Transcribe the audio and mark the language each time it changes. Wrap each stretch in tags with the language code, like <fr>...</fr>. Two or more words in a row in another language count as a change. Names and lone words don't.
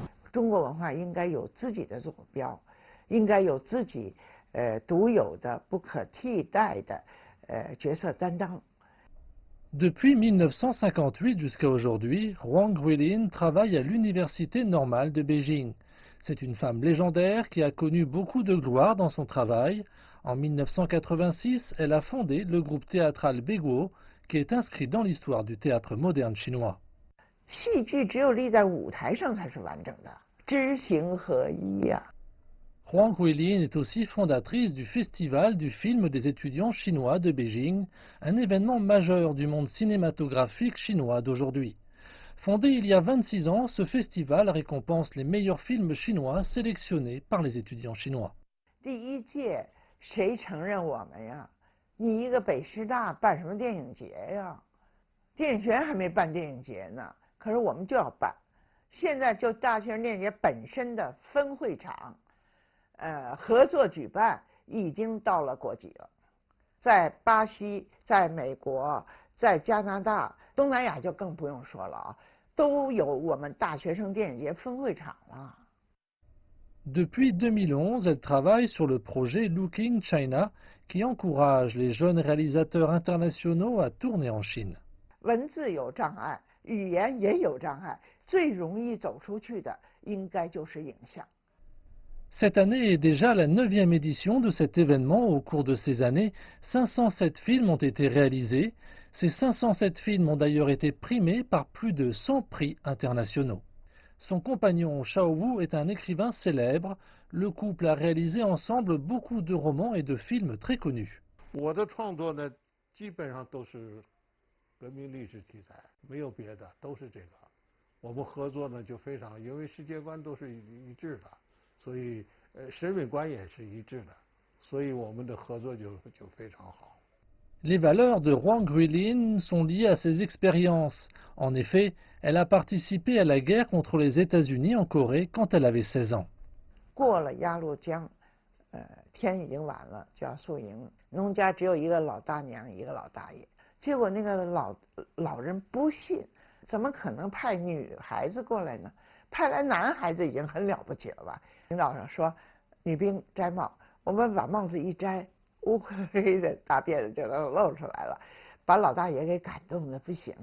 <zh>中国文化应该有自己的坐标，应该有自己独有的、不可替代的角色担当。</zh> <fr>Depuis 1958 jusqu'à aujourd'hui, Huang Guilin travaille à l'université normale de Beijing. C'est une femme légendaire qui a connu beaucoup de gloire dans son travail. En 1986, elle a fondé le groupe théâtral Beiguo, qui est inscrit dans l'histoire du théâtre moderne chinois.</fr> <zh>戏剧只有立在舞台上才是完整的，知行合一呀。</zh> <fr>Huang Guilin est aussi fondatrice du Festival du film des étudiants chinois de Beijing, un événement majeur du monde cinématographique chinois d'aujourd'hui. Fondé il y a 26 ans, ce festival récompense les meilleurs films chinois sélectionnés par les étudiants chinois.</fr> <zh>第一届谁承认我们呀？你一个北师大办什么电影节呀？电影学院还没办电影节呢，可是我们就要办。现在就大学生电影节本身的分会场，合作举办已经到了国际了，在巴西、在美国、在加拿大、东南亚就更不用说了啊，都有我们大学生电影节分会场了。</zh> <fr>Depuis 2011, elle travaille sur le projet Looking China, qui encourage les jeunes réalisateurs internationaux à tourner en Chine.</fr> <zh>文字有障碍，语言也有障碍，最容易走出去的应该就是影像。</zh> <fr>Cette année est déjà la 9e édition de cet événement. Au cours de ces années, 507 films ont été réalisés. Ces 507 films ont d'ailleurs été primés par plus de 100 prix internationaux. Son compagnon Shao Wu est un écrivain célèbre. Le couple a réalisé ensemble beaucoup de romans et de films très connus.</fr> <zh>我的创作呢，基本上都是革命历史题材，没有别的，都是这个。我们合作呢就非常，因为世界观都是一致的，所以审美观也是一致的，所以我们的合作就非常好。</zh> <fr>Les valeurs de Huang Guilin sont liées à ses expériences. En effet, elle a participé à la guerre contre les États-Unis en Corée quand elle avait 16 ans.</fr> <zh>过了鸭绿江，天已经晚了，就要宿营。农家只有一个老大娘，一个老大爷。结果那个老人不信，怎么可能派女孩子过来呢？派来男孩子已经很了不起了吧？领导上说，女兵摘帽，我们把帽子一摘，乌黑的大辫子就能露出来了，把老大爷给感动的不行。</zh>